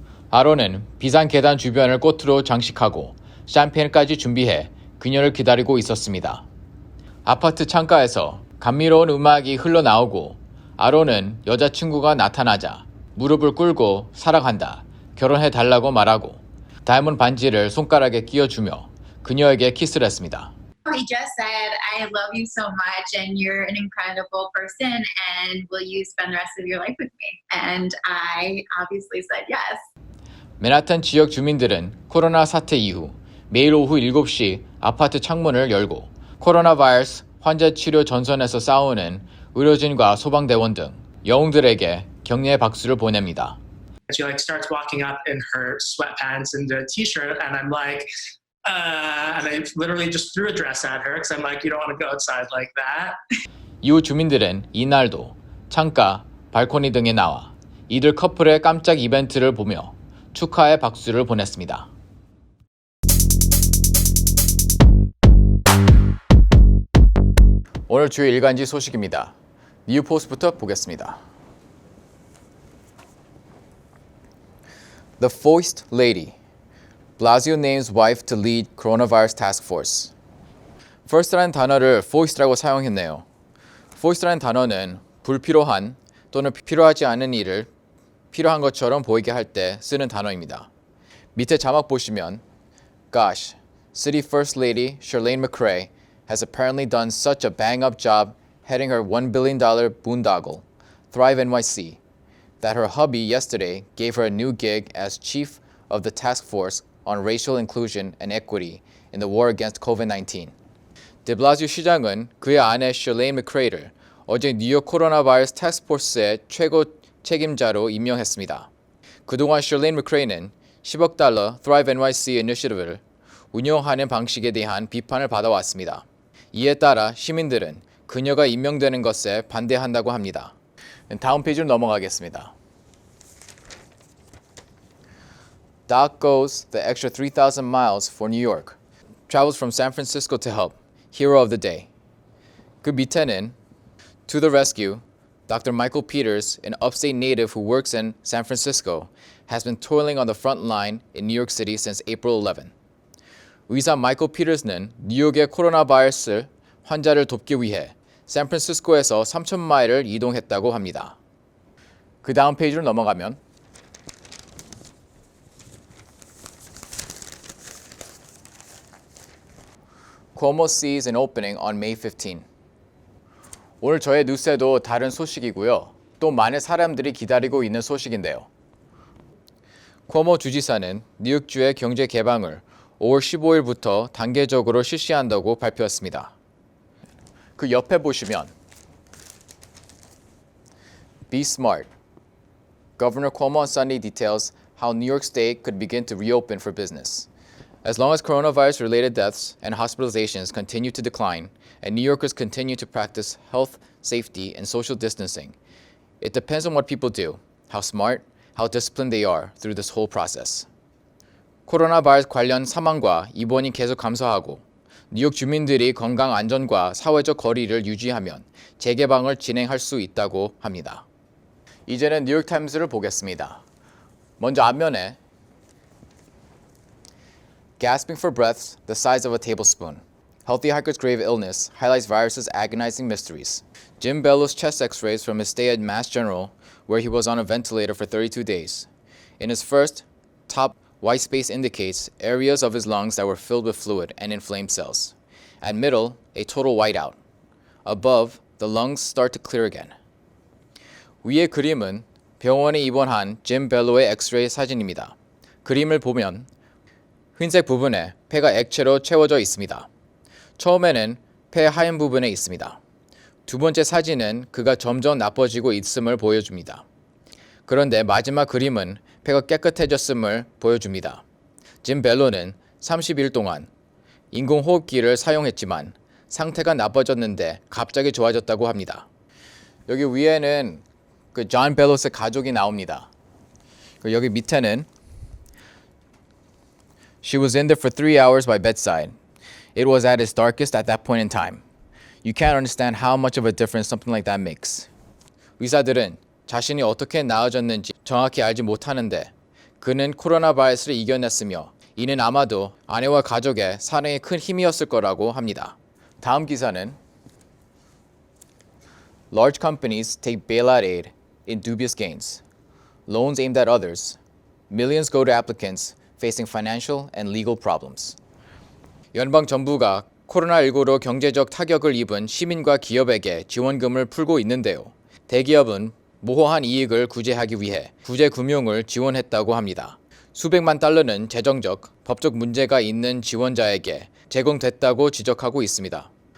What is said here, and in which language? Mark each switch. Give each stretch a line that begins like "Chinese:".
Korean: 아론은 비상 계단 주변을 꽃으로 장식하고 샴페인까지 준비해 그녀를 기다리고 있었습니다. 아파트 창가에서 감미로운 음악이 흘러나오고 아론은 여자친구가 나타나자 무릎을 꿇고 사랑한다, 결혼해달라고 말하고 다이아몬드 반지를 손가락에 끼워주며 그녀에게 키스를 했습니다.
English: He just said, I love you so much and you're an incredible person and will you spend the rest of your life with me? And I obviously said yes.
Korean: 맨하탄 지역 주민들은 코로나 사태 이후 매일 오후 7시 아파트 창문을 열고 코로나 바이러스 환자 치료 전선에서 싸우는 의료진과 소방대원 등 영웅들에게 격려의 박수를 보냅니다.
English: She starts walking up in her sweatpants and a t-shirt and I'm like, and I literally just threw a dress at her because I'm like, you don't want to go outside like that.
Korean: 이후 주민들은 이날도 창가, 발코니 등에 나와 이들 커플의 깜짝 이벤트를 보며 축하의 박수를 보냈습니다. 오늘 주요 일간지 소식입니다. 뉴포스트부터 보겠습니다.
English: The Foist Lady. Blasio names wife to lead coronavirus task force.
Korean: First라는 단어를 foist라고 사용했네요. foist라는 단어는 불필요한 또는 필요하지 않은 일을 필요한 것처럼 보이게 할 때 쓰는 단어입니다. 밑에 자막 보시면
English: Gosh, City First Lady Chirlane McCray has apparently done such a bang-up job heading her $1 billion boondoggle, Thrive NYC, that her hubby yesterday gave her a new gig as chief of the task force on racial inclusion and equity in the war against COVID-19.
Korean: 데 블라시오 시장은 그의 아내 셜레인 맥크레이를 어제 뉴욕 코로나 바이러스 태스크포스의 최고 책임자로 임명했습니다. 그동안 셜레인 맥크레이는 $10억 Thrive NYC 이니셔티브를 운영하는 방식에 대한 비판을 받아왔습니다. 이에 따라 시민들은 그녀가 임명되는 것에 반대한다고 합니다. 다음 페이지로 넘어가겠습니다.
English: Doc goes the extra 3,000 miles for New York. Travels from San Francisco to help. Hero of the day.
Korean: 그 밑에는
English: To the rescue, Dr. Michael Peters, an upstate native who works in San Francisco, has been toiling on the front line in New York City since April 11.
Korean: 의사 마이클 피터스는 뉴욕의 코로나 바이러스 환자를 돕기 위해 샌프란시스코에서 3,000마일을 이동했다고 합니다. 그 다음 페이지로 넘어가면
English: Cuomo sees an opening on May 15.
Korean: 오늘 저의 뉴스에도 다른 소식이고요. 또 많은 사람들이 기다리고 있는 소식인데요. 쿠오모 주지사는 뉴욕주의 경제 개방을 5월 15일부터 단계적으로 실시한다고 발표했습니다. 그 옆에 보시면
English: Be smart. Governor Cuomo on Sunday details how New York State could begin to reopen for business. As long as coronavirus-related deaths and hospitalizations continue to decline, and New Yorkers continue to practice health, safety, and social distancing, it depends on what people do, how smart, how disciplined they are through this whole process.
Korean: 코로나 바이러스 관련 사망과 입원이 계속 감소하고 뉴욕 주민들이 건강 안전과 사회적 거리를 유지하면 재개방을 진행할 수 있다고 합니다. 이제는 뉴욕타임스를 보겠습니다. 먼저 앞면에 Gasping for breaths the size of a tablespoon. Healthy hiker's grave illness highlights virus's agonizing mysteries. Jim Bellows' chest x-rays from his stay at Mass General, where he was on a ventilator for 32 days. In his first, top white space indicates areas of his lungs that were filled with fluid and inflamed cells. At middle, a total whiteout. Above, the lungs start to clear again. 위의 그림은 병원에 입원한 짐 벨로의 엑스레이 사진입니다. 그림을 보면 흰색 부분에 폐가 액체로 채워져 있습니다. 처음에는 폐 하얀 부분에 있습니다. 두 번째 사진은 그가 점점 나빠지고 있음을 보여줍니다. 그런데 마지막 그림은 폐가 깨끗해졌음을 보여줍니다. 짐 벨로는 30일 동안 인공호흡기를 사용했지만 상태가 나빠졌는데 갑자기 좋아졌다고 합니다. 여기 위에는 그 존 벨로스의 가족이 나옵니다. 여기 밑에는
English: She was in there for 3 hours by bedside. It was at its darkest at that point in time. You can't understand how much of a difference something like that makes.
Korean: 의사들은 자신이 어떻게 나아졌는지 정확히 알지 못하는데 그는 코로나 바이러스를 이겨냈으며 이는 아마도 아내와 가족의 사랑에 큰 힘이었을 거라고 합니다. 다음 기사는
English: Large companies take bailout aid in dubious gains. Loans aimed at others. Millions go to applicants facing financial and legal problems.
Korean: 연방 정부가 코로나19로 경제적 타격을 입은 시민과 기업에게 지원금을 풀고 있는데요. 대기업은 모호한 이익을 구제하기 위해 구제금융을 지원했다고 합니다. 수백만 달러는 재정적, 법적 문제가 있는 지원자에게 제공됐다고 지적하고 있습니다.